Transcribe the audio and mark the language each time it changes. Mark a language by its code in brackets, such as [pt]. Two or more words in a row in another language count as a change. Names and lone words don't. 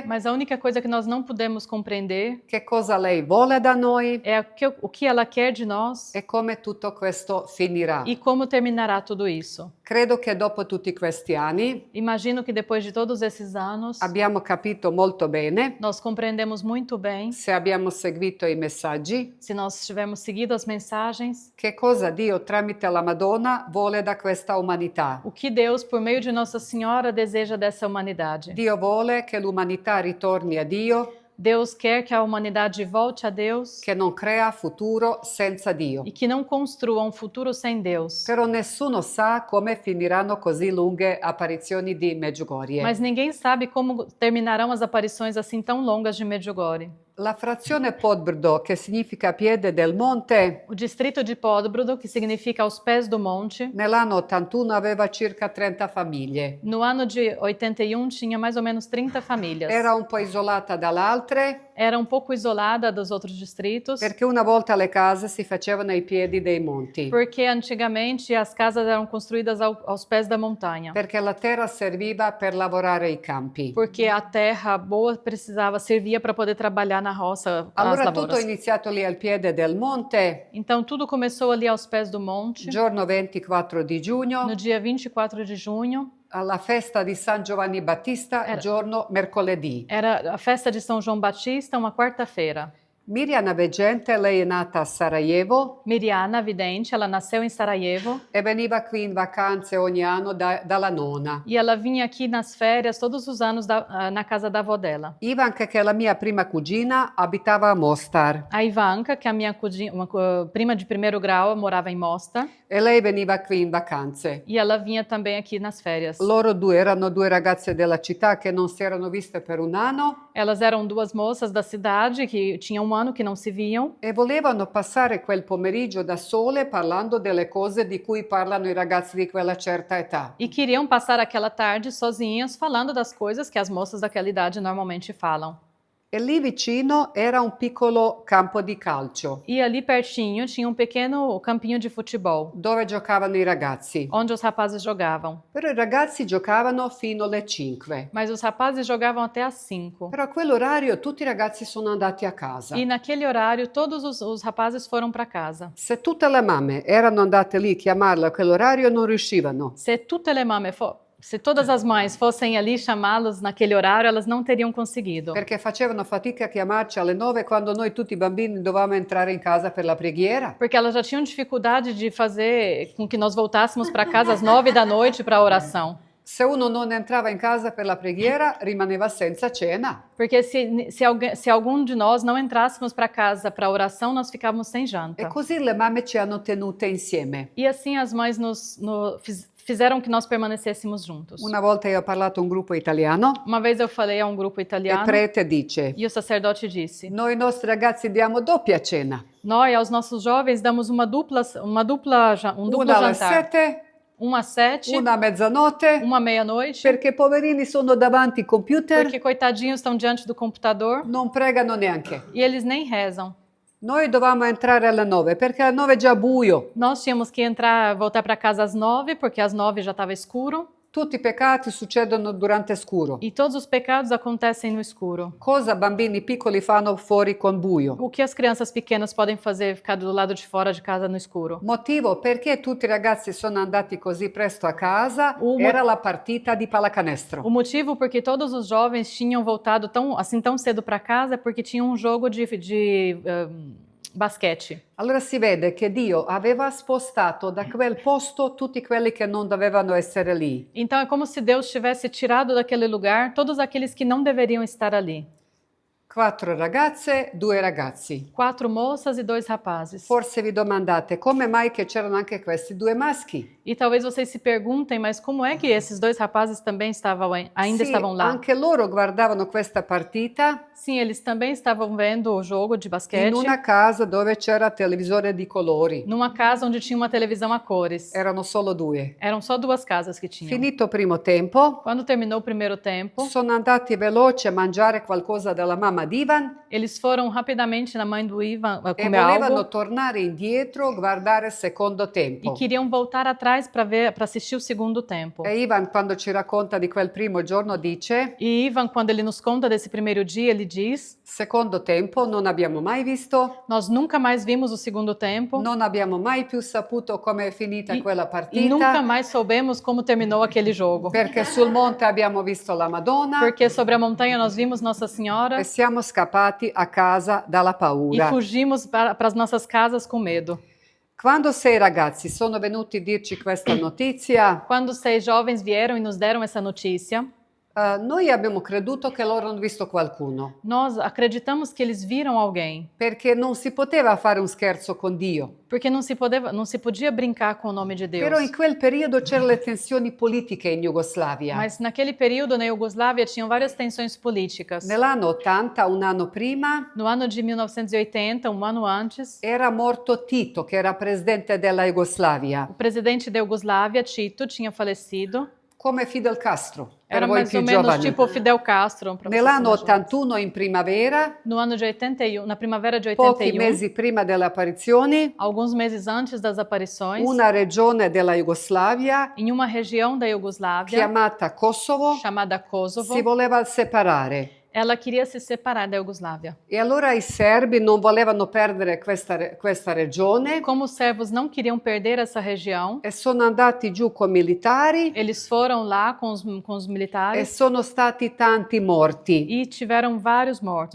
[pt] mas a única coisa que nós não podemos compreender, [it] che cosa lei vuole da noi, [pt] é o que ela quer de nós [it] e come tutto questo finirà. [pt] E como terminará tudo isso. [it] Credo che dopo tutti questi anni, [pt] imagino que depois de todos esses anos, [it] abbiamo capito molto bene, [pt] nós compreendemos muito bem, [it] se abbiamo seguito i messaggi, [pt] se nós tivermos seguido as mensagens, [it] che cosa Dio tramite la Madonna vuole da questa umanità. [pt] O que Deus, por meio de Nossa Senhora, deseja dessa humanidade. [it] Dio vuole che l'umanità ritorni a Dio. [pt] Deus quer que a humanidade volte a Deus. [it] Che non crea futuro senza Dio. [pt] E que não construa um futuro sem Deus. [it] Però nessuno sa come finiranno così lunghe apparizioni di Medjugorje. [pt] Mas ninguém sabe como terminarão as aparições assim tão longas de Medjugorje. [it] La frazione Podbrdo, che significa piede del monte, [pt] o distrito de Podbrdo, que significa aos pés do monte, [it] nell'anno 81 aveva circa 30 famiglie. [pt] No ano de 81 tinha mais ou menos 30 famílias. [it] Era un po' isolata dalle altre. [pt] era um pouco isolada dos outros distritos, [it] perché una volta le case si facevano ai piedi dei monti, [pt] porque antigamente as casas eram construídas aos pés da montanha, [it] perché la terra serviva per lavorare i campi. [pt] porque a terra boa servia para poder trabalhar na roça, as [it] Allora tutto è [pt] lavouras. [it] iniziato lì al piede del monte, [pt] Então tudo começou ali aos pés do monte, [it] giorno 24 di [pt] no [it] giugno, [pt] dia 24 de junho. [it] alla festa di San Giovanni Battista, [pt] Era- [it] giorno mercoledì. [pt] Era a festa de São João Batista, uma quarta-feira. [it] Miriam Veggente, lei è nata a Sarajevo [pt] Miriana, vidente, ela nasceu em Sarajevo [it] e veniva qui in vacanze ogni anno dalla nonna. [pt] e ela vinha aqui nas férias todos os anos na casa da avó dela. [it] Ivanka, che è la mia prima cugina, abitava a Mostar [pt] A Ivanka, que é a minha prima de primeiro grau, morava em Mostar [it] e lei veniva qui in vacanze. [pt] e ela vinha também aqui nas férias. [it] Loro due erano due ragazze della città che non si erano viste per un anno [pt] Elas eram duas moças da cidade que tinham um ano que não se viam [it] e volevano passare quel pomeriggio da sole parlando delle cose di cui parlano i ragazzi di quella certa età. [pt] e queriam passar aquela tarde sozinhas falando das coisas que as moças daquela idade normalmente falam. [it] E lì vicino era un piccolo campo di calcio [pt] E ali pertinho tinha um pequeno campinho de futebol, [it] dove giocavano i ragazzi. [pt] onde os rapazes jogavam. [it] Però i ragazzi giocavano fino alle 5. [pt] Mas os rapazes jogavam até às 5. [it] Però a quell'orario tutti i ragazzi sono andati a casa. [pt] E naquele horário todos os rapazes foram para casa. [it] Se tutte le mamme erano andate lì a chiamarlo a quell'orario non riuscivano. [pt] Se todas as mães fossem ali chamá-los naquele horário, elas não teriam conseguido. [it] Perché facevano fatica a chiamarci alle 9 quando noi tutti i bambini dovevamo entrare in casa per la preghiera. [pt] Porque elas já tinham dificuldade de fazer com que nós voltássemos para casa às 9 da noite para a oração. [it] Se uno non entrava in casa per la preghiera rimaneva senza cena. [pt] Porque se algum de nós não entrássemos para casa para a oração, nós ficávamos sem [it] E [pt] janta. [it] così le mamme ci hanno tenute insieme. [pt] E assim as mães fizeram que nós permanecêssemos juntos. [it] Una volta io ho parlato a un gruppo italiano [pt] Uma vez eu falei a um grupo [it] e [pt] italiano [it] il prete dice: [pt] e o sacerdote disse: [it] noi ai nostri ragazzi diamo doppia cena. [pt] nós aos nossos jovens damos um duplo [it] Una alle [pt] jantar. [it] 7, [pt] Uma às 7, [it] una a mezzanotte, [pt] uma à meia-noite, [it] perché i poverini sono davanti al computer, [pt] porque coitadinhos estão diante do computador [it] non pregano neanche. [pt] e eles nem rezam. [it] Noi dovevamo entrare alle 9 perché alle 9 è già buio. [pt] Nós tínhamos que voltar para casa às 9, porque às 9 já estava escuro. [it] Tutti i peccati succedono durante scuro. [pt] E todos os pecados acontecem no escuro. [it] Cosa bambini piccoli fanno fuori con buio? [pt] O que as crianças pequenas podem fazer ficar do lado de fora de casa no escuro? [it] Motivo perché tutti i ragazzi sono andati così presto a casa [pt] Uma- [it] era la partita di pallacanestro. [pt] O motivo porque todos os jovens tinham voltado tão cedo para casa é porque tinha um jogo de basquete. [it] Allora si vede che Dio aveva spostato da quel posto tutti quelli che non dovevano essere lì. [pt] Então é como se Deus tivesse tirado daquele lugar todos aqueles que não deveriam estar ali. [it] 4 ragazze, 2 ragazzi. [pt] 4 moças e 2 rapazes. [it] Forse vi domandate come mai che c'erano anche questi 2 maschi? [pt] E talvez vocês se perguntem, mas como é que esses 2 rapazes também ainda [it] Sì, [pt] estavam lá? [it] anche loro guardavano questa partita [pt] Sim, eles também estavam vendo o jogo de basquete [it] in una casa dove c'era televisore di colori. [pt] numa casa onde tinha uma televisão a cores. [it] Erano solo 2. [pt] Eram só 2 casas que tinham. [it] Finito il primo tempo, [pt] Quando terminou o primeiro tempo, [it] sono andati veloci a mangiare qualcosa dalla mamma di Ivan [pt] eles foram rapidamente na mãe do Ivan e comer [it] volevano [pt] algo [it] tornare indietro, guardare il secondo [pt] e [it] tempo. [pt] queriam voltar atrás para assistir o segundo tempo. [it] E Ivan, quando ci racconta di quel primo giorno, dice: [pt] E Ivan, quando ele nos conta desse primeiro dia, ele diz: [it] secondo tempo non abbiamo mai visto, [pt] nós nunca mais vimos o segundo tempo [it] non abbiamo mai più saputo come è finita quella [pt] e [it] partita, [pt] nunca mais soubemos como terminou aquele jogo. [it] perché sul monte abbiamo visto la Madonna [pt] Porque sobre a montanha nós vimos Nossa Senhora [it] e siamo scappati a casa dalla [pt] e [it] paura. [pt] fugimos para as nossas casas com medo. [it] Quando 6 ragazzi sono venuti a dirci questa notizia, [pt] Quando 6 jovens vieram e nos deram essa notícia, [it] noi abbiamo creduto che loro hanno visto qualcuno, [pt] nós acreditamos que eles viram alguém, [it] perché non si poteva fare un scherzo con Dio. [pt] porque não se podia brincar com o nome de Deus. [it] Però in quel periodo c'erano le tensioni politiche in Jugoslavia. [pt] Mas naquele período na Iugoslávia tinham várias tensões políticas. [it] Nell'anno 80, un anno prima, [pt] No ano de 1980, um ano antes, [it] era morto Tito, che era presidente della Jugoslavia, [pt] o presidente da Iugoslávia, Tito, tinha falecido, [it] come Fidel Castro. Era voi [pt] mais [it] più [pt] ou menos [it] giovani. [pt] tipo Fidel Castro, para vocês [it] Nell'anno [pt] mais jovens. [it] 81 in primavera, [pt] No ano de 81, na primavera de [it] pochi [pt] 81, [it] mesi prima delle apparizioni, [pt] alguns meses antes das aparições, [it] una regione della Jugoslavia, [pt] em uma região da Iugoslávia, [it] chiamata Kosovo, [pt] chamada Kosovo, [it] si voleva separare. [pt] ela queria se separar da Iugoslávia. [it] E allora i serbi non volevano perdere questa regione [pt] Como os servos não queriam perder essa região, [it] e sono andati giù con militari [pt] eles foram lá com os e militares [it] sono stati tanti morti. [pt] e tiveram vários mortos,